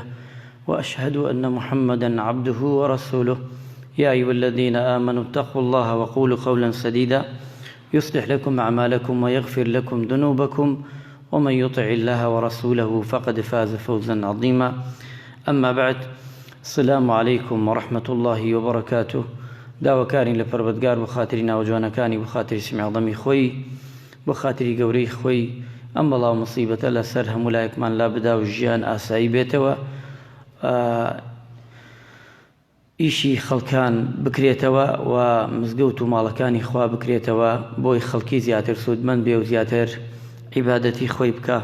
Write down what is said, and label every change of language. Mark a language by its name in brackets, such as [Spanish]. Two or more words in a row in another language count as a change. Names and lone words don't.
[Arabic] وأشهد أن محمدا عبده ورسوله يا أيها الذين آمنوا اتقوا الله وقولوا قولا سديدا يصلح لكم أعمالكم ويغفر لكم ذنوبكم ومن يطع الله ورسوله فقد فاز فوزا عظيما أما بعد السلام عليكم ورحمة الله وبركاته [Central Kurdish] داواکارین لە پەروەردگار بۆ خاتری ناوجوانەکانی بۆ خاتری سمی عەظەمی خۆی بۆ خاتری گەورەی خۆی ئەم بەڵاو مصیبەتە لەسەر هەموو لایەکمان لا بدا و ژیان ئاسایی بێتەوە ئیشی خەڵکان بکرێتەوە و مزگەوت و ماڵەکانی خوا بکرێتەوە بۆی خەڵکی زیاتر سوودمەند بێ و زیاتر عیبادەتی خۆی بکە.